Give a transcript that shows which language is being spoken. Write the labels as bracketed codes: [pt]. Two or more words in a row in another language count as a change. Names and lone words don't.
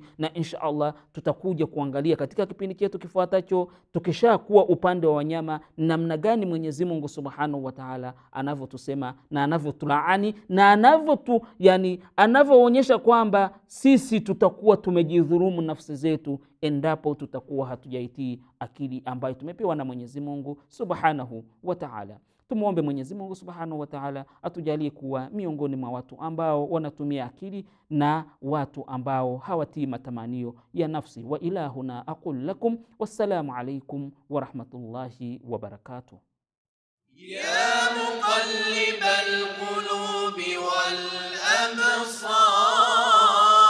[sw] Na [ar] إن شاء الله [sw] tutakuja kuangalia katika kipindi chetu kifuatacho, tukishakuwa upande wa wanyama, namna gani Mwenyezi Mungu [ar] سبحانه وتعالى [sw] anavyotusema na anavyotulaani na anavyoonyesha kwamba sisi tutakuwa tumejidhulumu nafsi zetu endapo tutakuwa hatujaitii akili ambayo tumepewa na Mwenyezi Mungu [ar] سبحانه وتعالى. [sw] Tumuombe Mwenyezi Mungu [ar] سبحانه وتعالى [sw] atujalie kuwa miongoni mwa watu ambao wanatumia akili na watu ambao hawatii matamanio ya nafsi. [ar] وإلى هنا أقول لكم والسلام عليكم ورحمة الله وبركاته. يا مقلب القلوب والأبصار